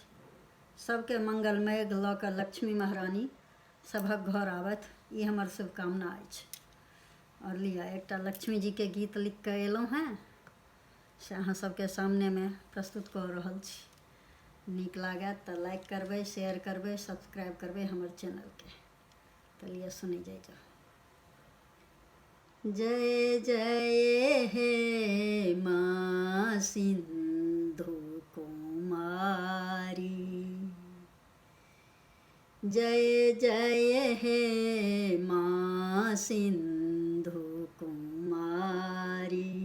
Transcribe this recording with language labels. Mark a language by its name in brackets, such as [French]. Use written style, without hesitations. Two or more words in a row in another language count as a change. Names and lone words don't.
[Maithili] सबके मंगलमय लऽ कऽ लक्ष्मी महारानी सभक घर आबथि, ई हमर शुभकामना अछि। और लिअ एकटा लक्ष्मी जी के गीत लिख कऽ एलहुँ हैं से अहाँ सबके सामने में प्रस्तुत कऽ रहल छी। नीक लागत तऽ लाइक करबै, शेयर करबै, सब्सक्राइब करबै हमर चैनल के। तऽ लिअ सुनी जाइ जाओ। जय जय हे माँ सिंधु कुमारी, जय जय हे माँ सिंधु कुमारी,